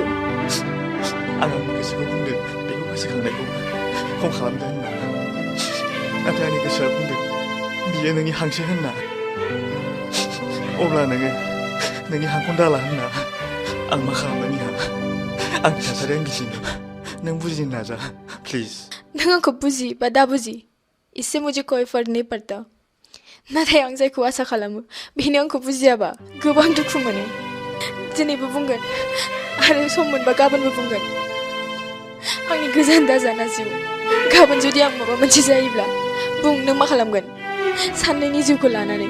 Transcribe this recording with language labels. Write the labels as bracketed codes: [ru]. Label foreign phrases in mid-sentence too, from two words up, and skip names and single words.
[brx] आं आंनि गोसोखौ बुंदों बेखौ गोसोखांनायखौ खम खालामदो होनना नाथाय आंनि गोसोआ बुंदों बियो नोंनि हांसो होनना अब्ला नोङो नोंनि हांखौनो दाला होनना आं मा खालामनो निहा आंनि थासारिया गिसिनो नों बुजिनो नाजा प्लिज नों आंखौ बुजि बा दा बुजि [hi] इससे मुझे कोई फर्क नहीं पड़ता [brx] नाथाय आं जायखौ आसा खालामो बेनो आंखौ बुजियाबा गोबां दुखु मोनो दिनैबो बुंगोन आरो सम मोनबा गाबोनबो बुंगोन आंनि गोजान दाजाना जिउ गाबोन जुदि आं माबा मोनसे जायोब्ला बुं नों मा खालामगोन साननैनि जिउखौ लानानै